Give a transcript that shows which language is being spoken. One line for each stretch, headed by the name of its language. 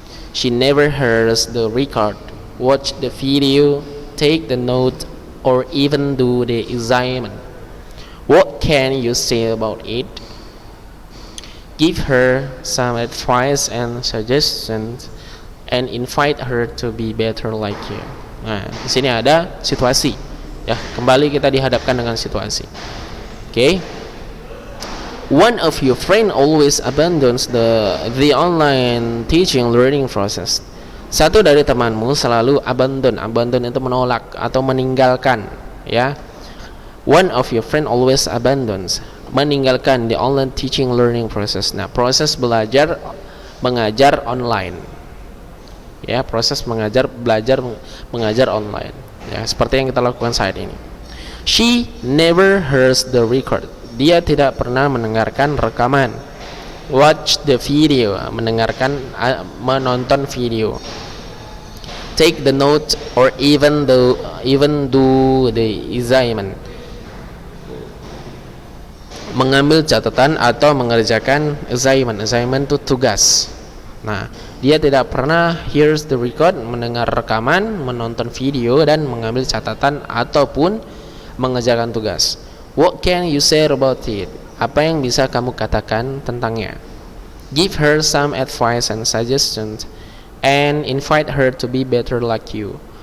English: She never hears the record, watch the video, take the note, or even do the assignment. What can you say about it? Give her some advice and suggestions and invite her to be better like you.
Indonesian: Nah, di sini ada situasi. Ya, kembali kita dihadapkan dengan situasi.
English: Okay? One of your friend always abandons the online teaching learning process.
Indonesian: Satu dari temanmu selalu abandon itu menolak atau meninggalkan, ya.
English: One of your friend always abandons, meninggalkan the online teaching learning process.
Indonesian: Nah, proses mengajar online, ya, proses mengajar online, ya, seperti yang kita lakukan saat ini.
English: She never hears the record.
Indonesian: Dia tidak pernah mendengarkan rekaman.
English: Watch the video,
Indonesian: menonton video.
English: Take the note or even do the assignment.
Indonesian: Mengambil catatan atau mengerjakan assignment. Assignment itu tugas. Nah, dia tidak pernah
English: hears the record,
Indonesian: mendengar rekaman, menonton video, dan mengambil catatan ataupun mengerjakan tugas.
English: What can you say about it?
Indonesian: apa yang bisa kamu katakan tentangnya.
English: Give her some advice and suggestions and invite her to be better like you.